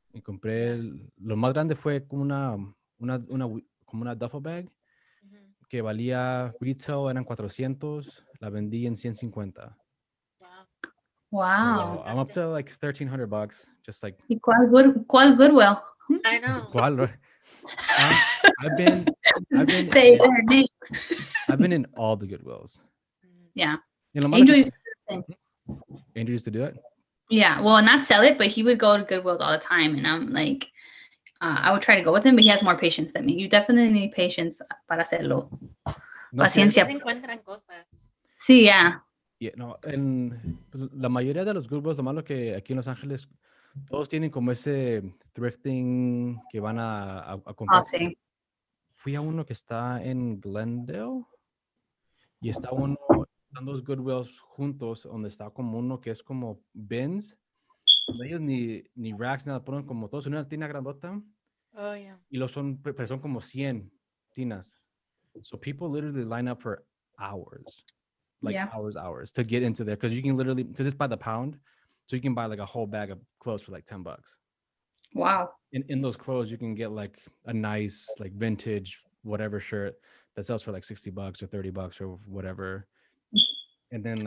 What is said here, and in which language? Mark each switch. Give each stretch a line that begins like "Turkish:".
Spanish: Y compré lo más grande fue como una duffel bag que valía retail eran 400, la vendí en 150.
English: Wow. So I'm up to like $1,300, just like.
Spanish: ¿Cuál Goodwill?
English: I know.
Spanish: ¿Cuál?
English: I've been Say their name. I've been in all the Goodwills. Yeah. Angel used to do it. Yeah, well, not sell it, but he would go to Goodwills all the time, and I'm like, I would try to go with him, but he has more patience than me. You definitely need patience
Spanish: para hacerlo. No, Paciencia. Se encuentran cosas. Sí, yeah. No, pues, la mayoría de los grupos, lo malo que aquí en Los Ángeles, todos tienen como ese thrifting que van a Oh, comprar. sí. Fui a uno que está en Glendale y están dos Goodwills juntos, donde está como uno que es como bins, donde ellos ni racks, nada, ponen como todos en una tina grandota.
English: Oh, yeah.
Spanish: Y pero son como 100 tinas.
English: So people literally line up for hours. Like Yeah. hours to get into there, because you can literally, because it's by the pound, so you can buy like a whole bag of clothes for like $10. Wow. In those clothes you can get like a nice like vintage whatever shirt that sells for like $60 or $30 or whatever, and then